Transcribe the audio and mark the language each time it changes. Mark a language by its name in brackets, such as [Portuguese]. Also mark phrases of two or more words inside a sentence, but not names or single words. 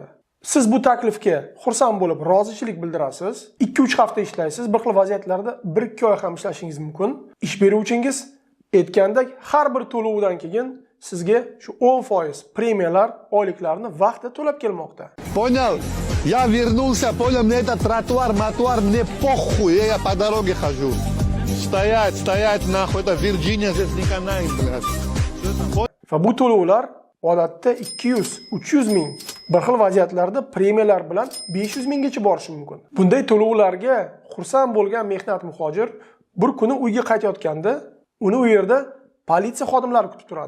[Uzbek] Siz bu taklifga xursand bo'lib rozichilik bildirasiz. 2-3 hafta ishlaysiz. Bir xil vaziyatlarda 1-2 oy ham ishlashingiz mumkin. Ish beruvchingiz aytgandek har bir to'lovdan keyin sizga shu 10% premiyalar, oyliklarni vaqtida to'lab kelmoqda. [Russian] Понял? Я вернулся, понял, мне этот тротуар, мне похуй, я по дороге хожу. Стоять, нахуй, это Virginia, здесь не канает, блядь. [Uzbek] Va bu to'lovlar odatda 200-300 ming, bir xil vaziyatlarda premiyalar bilan 500 minggacha borishi mumkin. Bunday to'lovlarga xursand bo'lgan mehnat muhojir bir kuni uyga qaytayotganda, uni u yerda politsiya xodimlari kutib turadi.